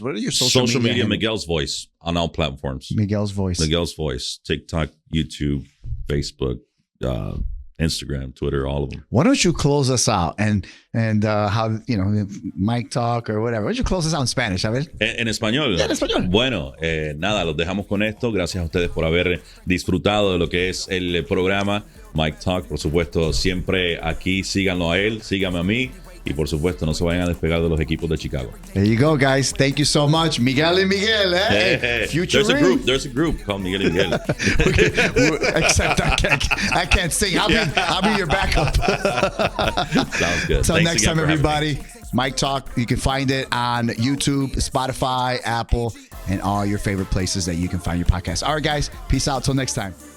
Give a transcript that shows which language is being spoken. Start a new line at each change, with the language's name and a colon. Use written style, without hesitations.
English: What are your social media handles? Miguel's Voice on all platforms. Miguel's Voice. Miguel's Voice. TikTok, YouTube, Facebook, Instagram, Twitter, all of them. Why don't you close us out and how, Mike Talk or whatever. Why don't you close us out in Spanish,
Spanish: a ver? En español. En español. Bueno, nada, los dejamos con esto. Gracias a ustedes por haber disfrutado de lo que es el programa Mike Talk. Por supuesto, siempre aquí síganlo a él, síganme a mí. Y por supuesto, no se vayan a despegar de los equipos de Chicago.
English: There you go, guys. Thank you so much. Miguel and Miguel, eh? Future There's a group called Miguel y Miguel. Except I can't sing. I'll be your backup. Sounds good. Till Thanks next again for having me. everybody. Mike Talk. You can find it on YouTube, Spotify, Apple, and all your favorite places that you can find your podcast. All right, guys. Peace out. Till next time.